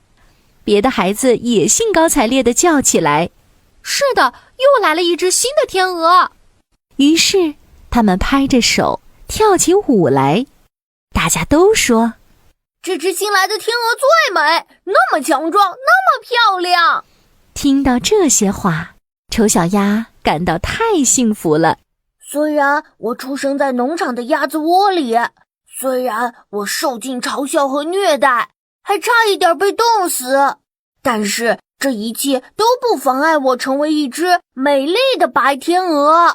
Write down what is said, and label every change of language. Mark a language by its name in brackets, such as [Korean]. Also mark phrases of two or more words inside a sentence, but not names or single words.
[Chinese] 別的孩子也興高采烈地叫起來：“ 是的，又來了一只新的天鵝！” 於是，他們拍着手，跳起舞來。大家都說：“ 這只新來的天鵝最美，那麼強壯，那麼漂亮。” 聽到這些話，醜小鴨感到太幸福了。雖然我出生在農場的鴨子窩裡，雖然我受盡嘲笑和虐待，還差一點被凍死，但是這一切都不妨礙我成為一隻美麗的白天鵝。